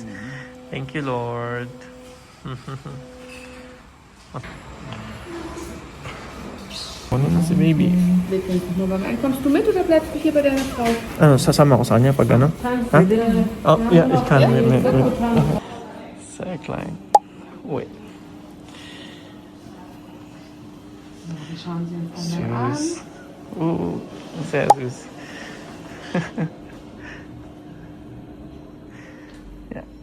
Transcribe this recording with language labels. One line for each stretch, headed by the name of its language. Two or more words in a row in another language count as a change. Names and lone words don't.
English: Thank you,
Filipino: Lord. Ano na si baby?
German: Nur beim Kommst du mit oder bleibst du hier bei deiner Frau?
Filipino: Ano, sasama ko sa kanya pag ano? Ha?
German: Oh, ja, ich kann. Mit. Sehr klein.
English: Wait.
German: Schauen Sie uns an. Süß. Sehr süß. Ja.